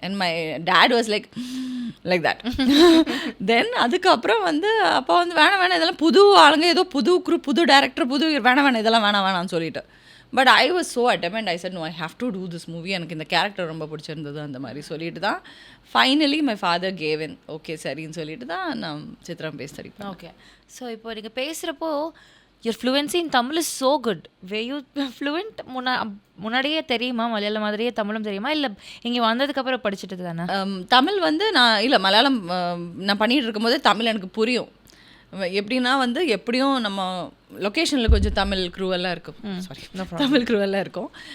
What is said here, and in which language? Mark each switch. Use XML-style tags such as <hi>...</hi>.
<en>And my dad was like that.</en> <ta>தென் அதுக்கப்புறம் வந்து அப்போ வந்து வேணாம் இதெல்லாம் புது ஆளுங்க, ஏதோ புது குரூப், புது டேரக்டர், புது வேணாம் இதெல்லாம் வேணாம்னு சொல்லிட்டு.</ta> <en>But I was so adamant. I said no I have to do this movie.</en> <ta>எனக்கு இந்த கேரக்டர் ரொம்ப பிடிச்சிருந்தது அந்த மாதிரி சொல்லிட்டு தான் finally my father cave in okay சரின்னு சொல்லிட்டு தான் நான் சித்திரம் பேசுகிறேன்.</ta> <en>Okay.</en> <ta>ஸோ இப்போ நீங்கள் பேசுகிறப்போ</ta> <en>your fluency in Tamil is so good. Were you fluent</en> <ta>முன்னாடியே தெரியுமா, மலையாளம் மாதிரியே தமிழும் தெரியுமா, இல்லை இங்கே வந்ததுக்கப்புறம் படிச்சுட்டு தானே? தமிழ் வந்து நான் இல்லை மலையாளம் நான் பண்ணிகிட்டு இருக்கும்போதே தமிழ் எனக்கு புரியும். எப்படின்னா வந்து எப்படியும் நம்ம லொக்கேஷனில் கொஞ்சம் தமிழ் க்ரூவெல்லாம் இருக்கும், சாரி தமிழ் க்ரூவெல்லாம் இருக்கும்.</ta>